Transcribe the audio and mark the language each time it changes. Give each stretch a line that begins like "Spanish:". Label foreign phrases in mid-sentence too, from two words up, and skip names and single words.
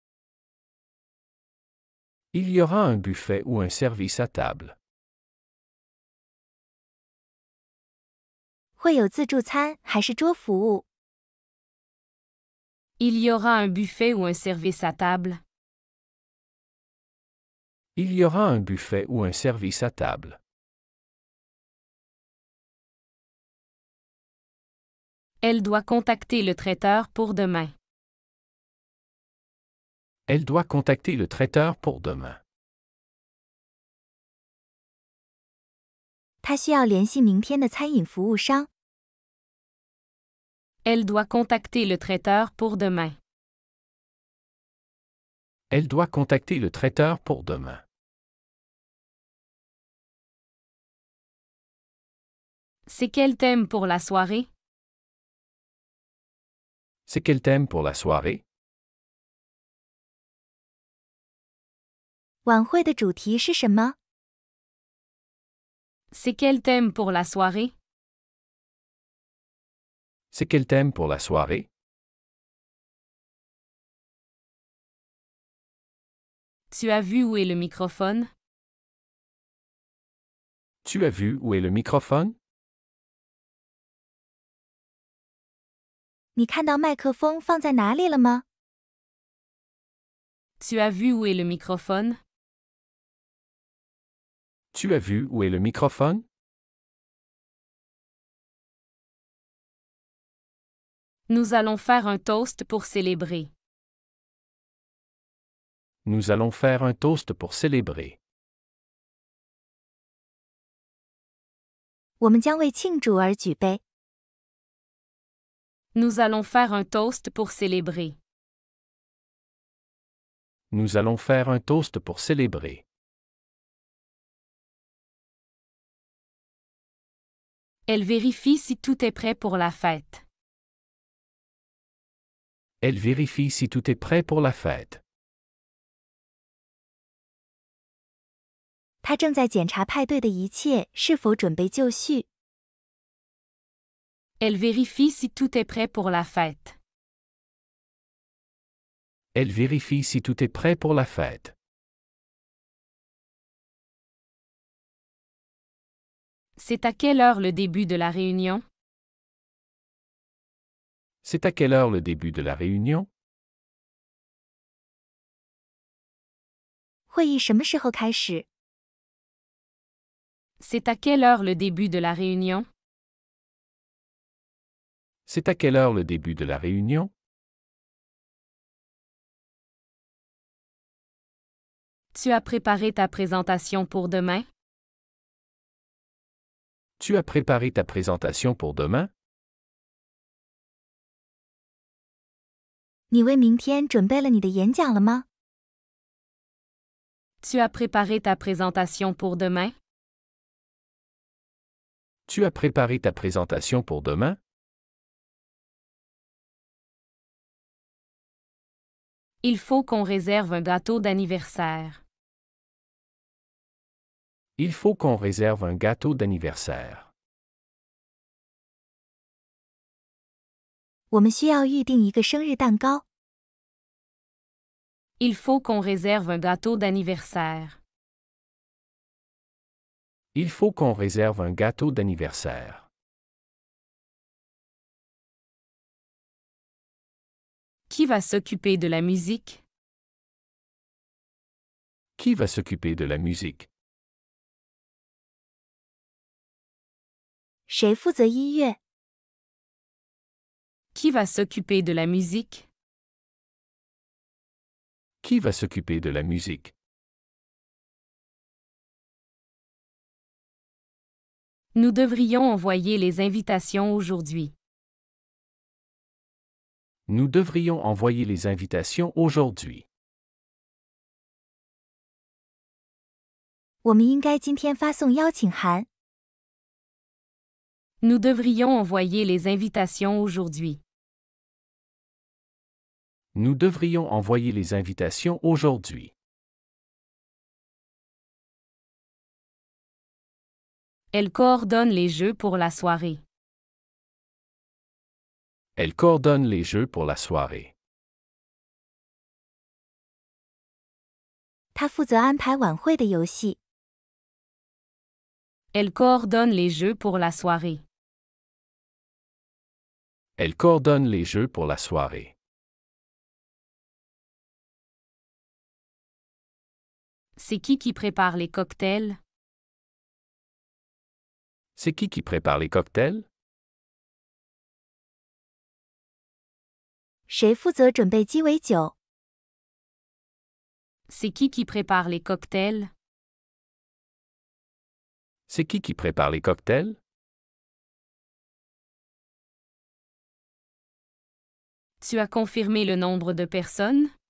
French: Il y aura un buffet ou un service à table.
Chinese: 会有自助餐还是桌服务？
French: Il y aura un buffet ou un service à table? Il y aura un buffet ou un service à table. Elle doit contacter le traiteur pour demain. Elle doit contacter le traiteur pour demain.
Chinese: 她需要联系明天的餐饮服务商。
French: Elle doit contacter le traiteur pour demain. Elle doit contacter le traiteur pour demain. C'est quel thème pour la soirée? C'est quel thème pour la soirée?
Chinese: 晚会的主题是什么？
French: C'est quel thème pour la soirée? C'est quel thème pour la soirée? Tu as vu où est le microphone? Tu as vu où est le microphone?
Chinese: 你看到麦克风放在哪里了吗？
French: Tu as vu où est le microphone? Tu as vu où est le microphone? Nous allons faire un toast pour célébrer. Nous allons faire un toast pour célébrer.
Chinese: 我们将为庆祝而举杯。
French: Nous allons faire un toast pour célébrer. Nous allons faire un toast pour célébrer. Elle vérifie si tout est prêt pour la fête. Elle vérifie si tout est prêt pour la fête.
Chinese: 她正在检查派对的一切是否准备就绪。
French: Elle vérifie si tout est prêt pour la fête. Elle vérifie si tout est prêt pour la fête. C'est à quelle heure le début de la réunion? C'est à quelle heure le début de la réunion?
Chinese: 会议什么时候开始？
French: C'est à quelle heure le début de la réunion? C'est à quelle heure le début de la réunion? Tu as préparé ta présentation pour demain? Tu as préparé ta présentation pour demain?
Chinese: 你为明天准备了你的演讲了吗？
French: Tu as préparé ta présentation pour demain? Tu as préparé ta présentation pour demain? Il faut qu'on réserve un gâteau d'anniversaire. Il faut qu'on réserve un gâteau d'anniversaire.
Chinese: 我们需要预定一个生日蛋糕。
French: Il faut qu'on réserve un gâteau d'anniversaire. Il faut qu'on réserve un gâteau d'anniversaire. Qui va s'occuper de la musique? Qui va s'occuper de la musique?
Chinese: 谁负责音乐？
French: Qui va s'occuper de la musique? Qui va s'occuper de la musique? Nous devrions envoyer les invitations aujourd'hui. Nous devrions envoyer les invitations aujourd'hui.
Chinese: 我们应该今天发送邀请函。
French: Nous devrions envoyer les invitations aujourd'hui. Nous devrions envoyer les invitations aujourd'hui. Elle coordonne les jeux pour la soirée. Elle coordonne les jeux pour la soirée.
Chinese: 她负责安排晚会的游戏。
French: Elle coordonne les jeux pour la soirée. Elle coordonne les jeux pour la soirée. C'est qui prépare les cocktails? C'est qui prépare les cocktails?
Chinese: 谁负责准备鸡尾酒？
French: C'est qui prépare les cocktails? C'est qui prépare les cocktails? Tu as confirmé le nombre de personnes?